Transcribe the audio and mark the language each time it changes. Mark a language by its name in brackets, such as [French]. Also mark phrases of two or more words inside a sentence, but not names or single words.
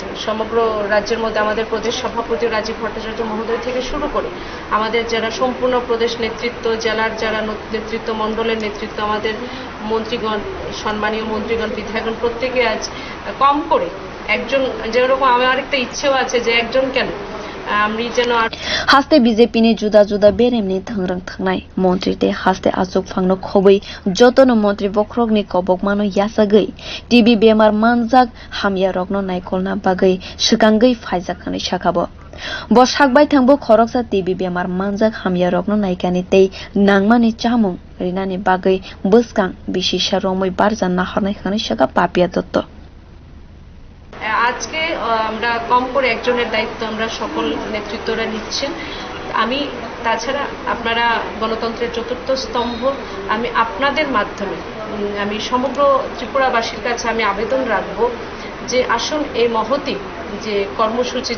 [Bangla] মধ্যে আমাদের প্রদেশ সভাপতি রাজীব ভট্টাচার্য মহোদয় থেকে শুরু করে আমাদের যারা সম্পূর্ণ প্রদেশ নেতৃত্ব জেলার যারা নেতৃত্ব মণ্ডলের নেতৃত্ব আমাদের মন্ত্রীগণ সম্মানীয় মন্ত্রীগণ বিধায়কগণ প্রত্যেকে আজ কম করে একজন যেরকম আমার একটা ইচ্ছেও আছে যে একজন কেন [Kok Borok] haste BJP ni juda juda beremni thangrang thangnai montri te haste asuk phangno khoboi jotono Montri Bokrok ni kobok mano yasagoi TB bemar manjak hamya rokno naikolna bagai shikangai phaijak khani shakabo bo sakbai thangbo khoroksa TB bemar manjak hamya rokno naikani tei nangmani chamung rinani bagai buskang bishisha romoi barjan naharnai khani shaka papia dotto [Bangla] আজকে আমরা কম করে একজনের দায়িত্ব আমরা সকল নেতৃত্বরা নিচ্ছেন আমি তাছাড়া আপনারা গণতন্ত্রের চতুর্থ স্তম্ভ আমি আপনাদের মাধ্যমে আমি সমগ্র ত্রিপুরাবাসীর কাছে আমি আবেদন রাখব যে আসুন এই মহতি যে কর্মসূচি